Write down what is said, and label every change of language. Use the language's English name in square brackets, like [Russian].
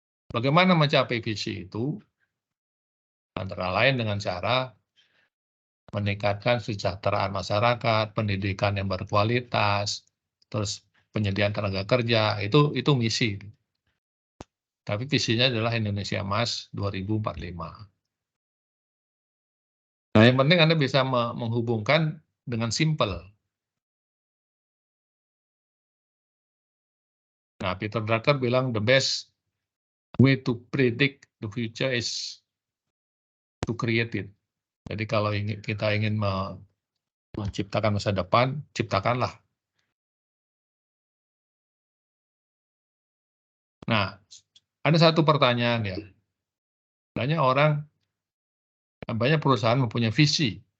[Indonesian] Bagaimana mencapai visi itu? Antara lain dengan cara meningkatkan kesejahteraan masyarakat, pendidikan yang berkualitas, terus penyediaan tenaga kerja, itu misi. Tapi visinya adalah Indonesia Emas 2045. Nah, yang penting Anda bisa menghubungkan dengan simple. Nah, [English] Peter Drucker [Indonesian] bilang [English] the best way to predict the future is to create it. [Indonesian] Jadi kalau kita ingin menciptakan masa depan, ciptakanlah. Nah, ada satu pertanyaan ya. Banyak perusahaan mempunyai visi.